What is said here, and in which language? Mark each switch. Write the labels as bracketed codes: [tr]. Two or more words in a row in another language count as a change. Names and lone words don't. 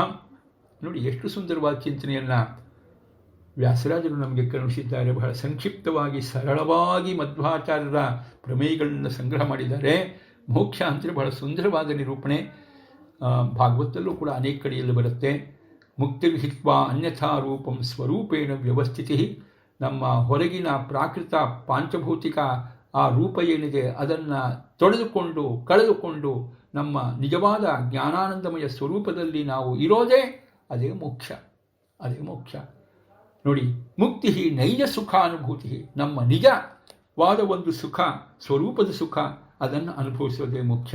[kn] ನೋಡಿ, ಎಷ್ಟು ಸುಂದರವಾದ ಚಿಂತನೆಯನ್ನು ವ್ಯಾಸರಾಜರು ನಮಗೆ ಕರುಣಿಸಿದ್ದಾರೆ. ಬಹಳ ಸಂಕ್ಷಿಪ್ತವಾಗಿ, ಸರಳವಾಗಿ ಮಧ್ವಾಚಾರ್ಯರ ಪ್ರಮೇಯಗಳನ್ನು ಸಂಗ್ರಹ ಮಾಡಿದ್ದಾರೆ. ಮೋಕ್ಷ ಅಂದರೆ ಬಹಳ ಸುಂದರವಾದ ನಿರೂಪಣೆ. ಭಾಗವತಲ್ಲೂ ಕೂಡ ಅನೇಕ ಕಡೆಯಲ್ಲಿ ಬರುತ್ತೆ. [sa] ಮುಕ್ತಿರ್ಹಿತ್ವಾ ಅನ್ಯಥಾ ರೂಪಂ ಸ್ವರೂಪೇಣ ವ್ಯವಸ್ಥಿತಿ. [kn] ನಮ್ಮ ಹೊರಗಿನ ಪ್ರಾಕೃತ ಪಾಂಚಭೌತಿಕ ಆ ರೂಪ ಏನಿದೆ ಅದನ್ನು ತೊಳೆದುಕೊಂಡು ಕಳೆದುಕೊಂಡು ನಮ್ಮ ನಿಜವಾದ ಜ್ಞಾನಾನಂದಮಯ ಸ್ವರೂಪದಲ್ಲಿ ನಾವು ಇರೋದೇ ಅದೇ ಮೋಕ್ಷ. ಅದೇ ಮೋಕ್ಷ. ನೋಡಿ, ಮುಕ್ತಿ ನೈಜ ಸುಖಾನುಭೂತಿ, ನಮ್ಮ ನಿಜವಾದ ಒಂದು ಸುಖ, ಸ್ವರೂಪದ ಸುಖ, ಅದನ್ನು ಅನುಭವಿಸೋದೇ ಮುಖ್ಯ.